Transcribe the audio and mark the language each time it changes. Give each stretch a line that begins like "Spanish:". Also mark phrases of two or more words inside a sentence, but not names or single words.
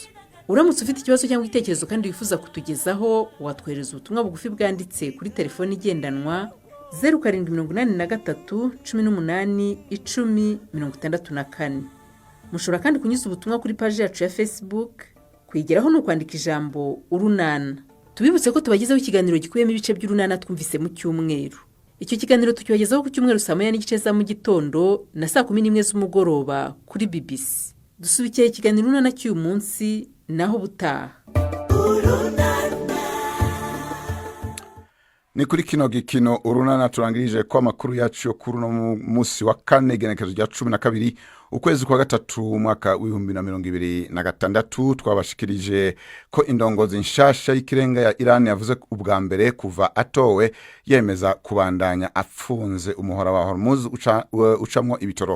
Kinyarwanda: uramutse ufite ikibazo cyangwa igitekerezo kandi wifuza kutugezaho watwohereza ubutumwa bugufi bwanditse kuri telefone igendanwa 0783 18 10 mushobora kandi kunyuza ubutumwa kuri page yacu ya Facebook. kwigeraho no kwandika ijambo urunana. tubibutse ko tubagezaho ikiganiro gikubiyemo ibice by'urunana twumvise mu cyumweru. icyo kiganiro tukibagezaho ku cyumweru saa 9:30 za mu gitondo na saa 11 z'umugoroba kuri BBC. dusubikiye ikiganiro urunana cy'uyu munsi naho butaha.
Rundi: ni kuri kino gikino urunana turangirije ko amakuru yacu yo kuri no munsi wa 4 igenekerezo rya 12 ukwezi kwa 3 umwaka w'2026 twabashikirije ko indongozi nshasha y'ikirenga ya Iran yavuze ubwa mbere kuva atowe yemeza kubandanya afunze umuhora wa Hormuz ucamwo ibitoro.